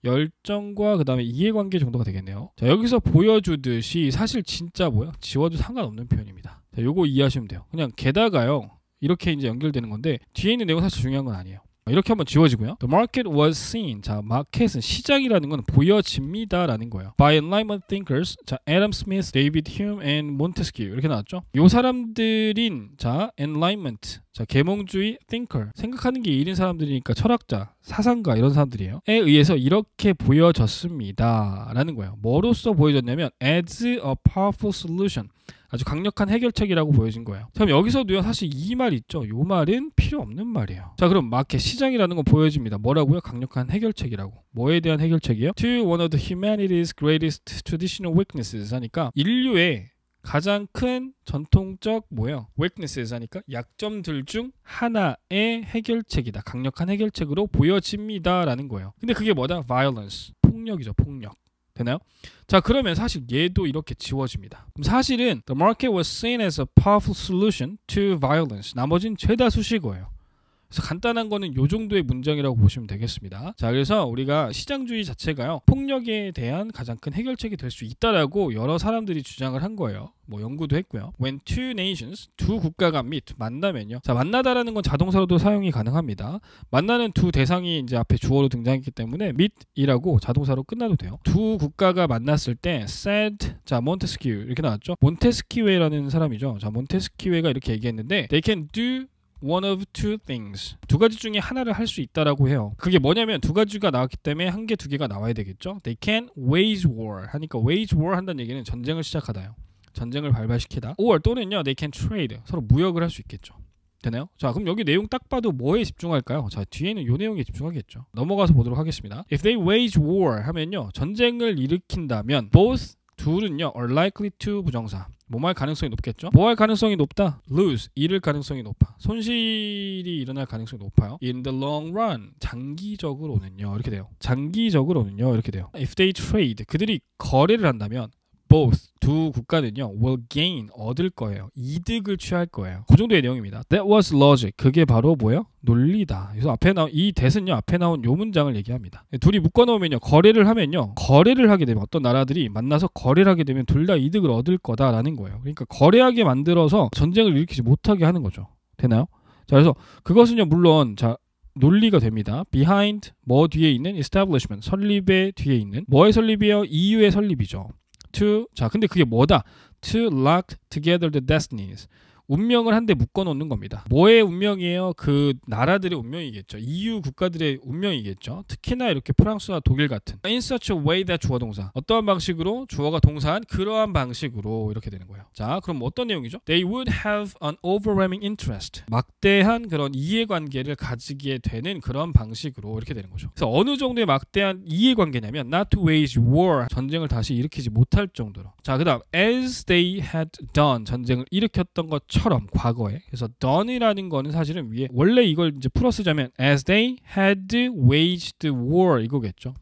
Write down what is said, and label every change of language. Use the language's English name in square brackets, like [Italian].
[Korean] 열정과 그 다음에 이해관계 정도가 되겠네요. 자, 여기서 보여주듯이 사실 진짜 뭐야? 지워도 상관없는 표현입니다. 자, 요거 이해하시면 돼요. 그냥 게다가요. 이렇게 이제 연결되는 건데 뒤에 있는 내용은 사실 중요한 건 아니에요. 이렇게 한번 지워지고요. [English] The market was seen. [Korean] 자, 마켓은 시장이라는 건 보여집니다라는 거예요. [English] By Enlightenment thinkers. [Korean] 자, Adam Smith, David Hume, and Montesquieu 이렇게 나왔죠. 요 사람들인 자, Enlightenment. 자, 계몽주의 thinker. 생각하는 게 이른 사람들이니까 철학자, 사상가 이런 사람들이에요. 에 의해서 이렇게 보여졌습니다라는 거예요. 뭐로써 보여졌냐면 [English] as a powerful solution. [Korean] 아주 강력한 해결책이라고 보여진 거예요. 그럼 여기서도요 사실 이 말 있죠. 이 말은 필요 없는 말이에요. 자, 그럼 마켓 시장이라는 건 보여집니다. 뭐라고요? 강력한 해결책이라고. 뭐에 대한 해결책이요? [English] To one of the humanity's greatest traditional weaknesses [Korean] 하니까 인류의 가장 큰 전통적 뭐예요? weaknesses 하니까 약점들 중 하나의 해결책이다. 강력한 해결책으로 보여집니다라는 거예요. 근데 그게 뭐다? violence. 폭력이죠. 폭력. 되나요? 자, 그러면 사실 얘도 이렇게 지워집니다. 그럼 사실은 [English] the market was seen as a powerful solution to violence. [Korean] 나머지는 죄다 수식어예요. 그래서 간단한 거는 요 정도의 문장이라고 보시면 되겠습니다. 자, 그래서 우리가 시장주의 자체가요 폭력에 대한 가장 큰 해결책이 될 수 있다라고 여러 사람들이 주장을 한 거예요. 뭐 연구도 했고요. [English] When two nations, [Korean] 두 국가가 [English] meet, [Korean] 만나면요. 자, 만나다라는 건 자동사로도 사용이 가능합니다. 만나는 두 대상이 이제 앞에 주어로 등장했기 때문에 meet이라고 자동사로 끝나도 돼요. 두 국가가 만났을 때 said, 자, 몬테스키우 이렇게 나왔죠. 몬테스키웨라는 사람이죠. 자, 몬테스키웨가 이렇게 얘기했는데 [English] they can do one of two things. [Korean] 두 가지 중에 하나를 할 수 있다라고 해요. 그게 뭐냐면 두 가지가 나왔기 때문에 한 개, 두 개가 나와야 되겠죠. [English] They can wage war 하니까 wage war [Korean] 한다는 얘기는 전쟁을 시작하다요. 전쟁을 발발시키다. [English] or [Korean] 또는요 [English] they can trade. [Korean] 서로 무역을 할 수 있겠죠. 되나요? 자, 그럼 여기 내용 딱 봐도 뭐에 집중할까요? 자, 뒤에는 요 내용에 집중하겠죠. 넘어가서 보도록 하겠습니다. [English] If they wage war [Korean] 하면요 전쟁을 일으킨다면 [English] both [Korean] 둘은요 [English] are likely to [Korean] 부정사. 뭐 할 가능성이 높겠죠? 뭐 할 가능성이 높다? lose, 잃을 가능성이 높아. 손실이 일어날 가능성이 높아요. [English] In the long run, [Korean] 장기적으로는요. 이렇게 돼요. 장기적으로는요. 이렇게 돼요. [English] If they trade, [Korean] 그들이 거래를 한다면 both, 두 국가는요 [English] will gain, [Korean] 얻을 거예요. 이득을 취할 거예요. 그 정도의 내용입니다. [English] That was logic. [Korean] 그게 바로 뭐예요? 논리다. 그래서 앞에 나온 이 that은요 앞에 나온 요 문장을 얘기합니다. 둘이 묶어놓으면요 거래를 하면요 거래를 하게 되면 어떤 나라들이 만나서 거래를 하게 되면 둘 다 이득을 얻을 거다라는 거예요. 그러니까 거래하게 만들어서 전쟁을 일으키지 못하게 하는 거죠. 되나요? 자, 그래서 그것은요 물론 자 논리가 됩니다. behind 뭐 뒤에 있는 establishment 설립의 뒤에 있는 뭐의 설립이에요? EU의 설립이죠. to 자 근데 그게 뭐다? [English] to lock together the destinies. [Korean] 운명을 한데 묶어놓는 겁니다. 뭐의 운명이에요? 그 나라들의 운명이겠죠. EU 국가들의 운명이겠죠. 특히나 이렇게 프랑스와 독일 같은 [English] in such a way that [Korean] 주어 동사 어떠한 방식으로 주어가 동사한 그러한 방식으로 이렇게 되는 거예요. 자, 그럼 어떤 내용이죠? [English] They would have an overwhelming interest. [Korean] 막대한 그런 이해관계를 가지게 되는 그런 방식으로 이렇게 되는 거죠. 그래서 어느 정도의 막대한 이해관계냐면 [English] not to wage war [Korean] 전쟁을 다시 일으키지 못할 정도로. 자, 그 다음 [English] as they had done [Korean] 전쟁을 일으켰던 것처럼 과거에. 그래서 done이라는 거는 사실은 위에 원래 이걸 이제 풀어 쓰자면 [English] as they had waged war [Korean] 이거겠죠.